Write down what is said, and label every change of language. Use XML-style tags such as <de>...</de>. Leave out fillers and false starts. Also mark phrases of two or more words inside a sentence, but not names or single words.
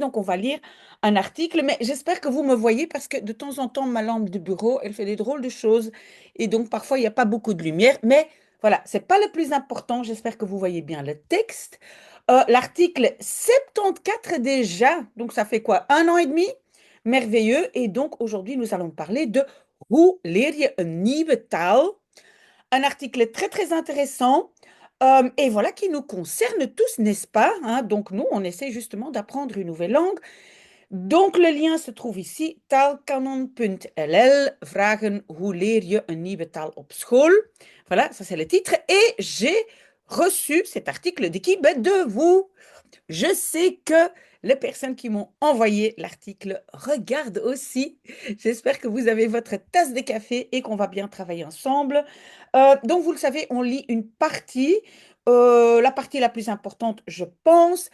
<fr>Donc on va lire un article, mais j'espère que vous me voyez parce que de temps en temps, ma lampe de bureau, elle fait des drôles de choses et donc parfois il n'y a pas beaucoup de lumière. Mais voilà, c'est pas le plus important. J'espère que vous voyez bien le texte. L'article 74 déjà, donc ça fait quoi? Un an et demi? Merveilleux. Et donc aujourd'hui, nous allons parler de</fr> <nl>Hoe leer je een nieuwe taal?</nl> <fr>Un article très très intéressant. Et voilà qui nous concerne tous, n'est-ce pas? Hein? Donc nous, on essaie justement d'apprendre une nouvelle langue. Donc le lien se trouve ici,</fr> <nl>taalkanon.nl, vragen hoe leer je een nieuwe taal op school.</nl> <fr>Voilà, ça c'est le titre. Et j'ai reçu cet article de qui? Ben, de vous. Je sais que les personnes qui m'ont envoyé l'article regardent aussi. J'espère que vous avez votre tasse de café et qu'on va bien travailler ensemble. Donc, vous le savez, on lit une partie, la partie la plus importante, je pense.</fr>